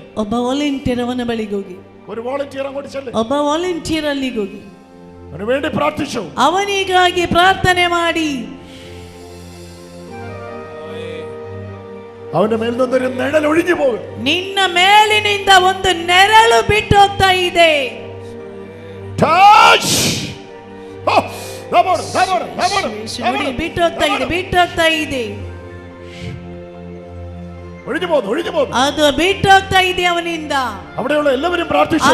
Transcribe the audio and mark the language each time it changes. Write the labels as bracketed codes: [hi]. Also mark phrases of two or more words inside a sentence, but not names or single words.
[kn] ಒಬ್ಬ ವಾಲಂಟಿಯರ್ ಅವನ ಬಳಿಗೆ ಹೋಗಿ, [ml] ഒരു വോളണ്ടിയർ അങ്ങോട്ട് ചെല്ല്. [kn] ಒಬ್ಬ ವಾಲಂಟಿಯರ್ ಅಲ್ಲಿಗೆ ಹೋಗಿ [ml] അവന് വേണ്ടി പ്രാർത്ഥിച്ചു. [kn] ಅವನಿಗಾಗಿ ಪ್ರಾರ್ಥನೆ ಮಾಡಿ. [ml] അവന്റെ മേൽ നിന്നൊരു നിഴൽ ഒഴിഞ്ഞു പോകും. [kn] ನಿನ್ನ ಮೇಲಿನಿಂದ ಒಂದು ನೆರಳು ಬಿಟ್ಟು ಹೋಗ್ತಾ ಇದೆ. ಬಿಟ್ಟು ಹೋಗ್ತಾ ಇದೆ, ಬಿಟ್ಟು ಹೋಗ್ತಾ ಇದೆ. ಅದು ಬಿಟ್ಟು ಹೋಗ್ತಾ ಇದೆ ಅವನಿಂದ. [ml] അവിടെയുള്ള എല്ലാവരും പ്രാർത്ഥിച്ചു.